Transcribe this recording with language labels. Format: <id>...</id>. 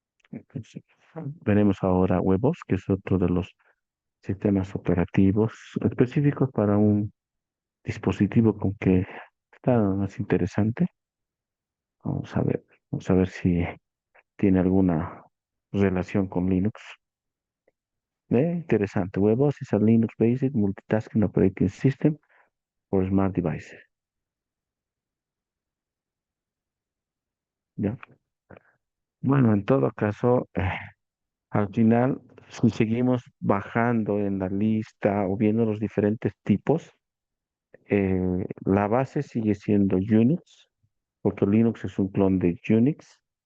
<es>Entonces, veremos ahora Huevos, que es otro de los sistemas operativos específicos para un dispositivo con que está más interesante. Vamos a ver si tiene alguna relación con Linux. Interesante.</es> <en>Huevos is a Linux-based multitasking operating system for smart devices.</en> <es>¿Ya? Bueno, en todo caso, al final, si seguimos bajando en la lista o viendo los diferentes tipos, la base sigue siendo Unix, porque Linux es un clon de Unix.</es>